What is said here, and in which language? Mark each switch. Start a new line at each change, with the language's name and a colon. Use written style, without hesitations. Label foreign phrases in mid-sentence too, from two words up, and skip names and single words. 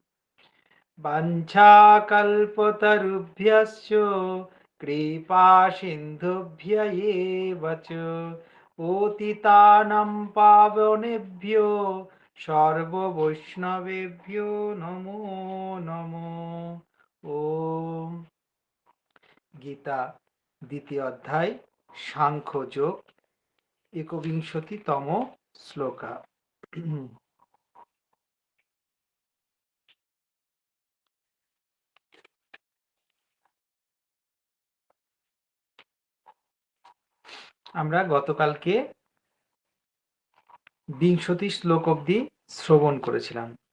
Sanskrit: वाञ्छाकल्पतरुभ्यश्च कृपासिन्धुभ्य एव च पतितानां पावनेभ्यो সর্ববৈষ্ণবেভ্যো নমো নমো। ওম।
Bangla: গীতা দ্বিতীয় অধ্যায় সাংখ্যযোগ ১বিংশতিতম শ্লোকা। আমরা গতকালকে ২০ শ্লোক অবধি শ্রবণ করেছিলাম।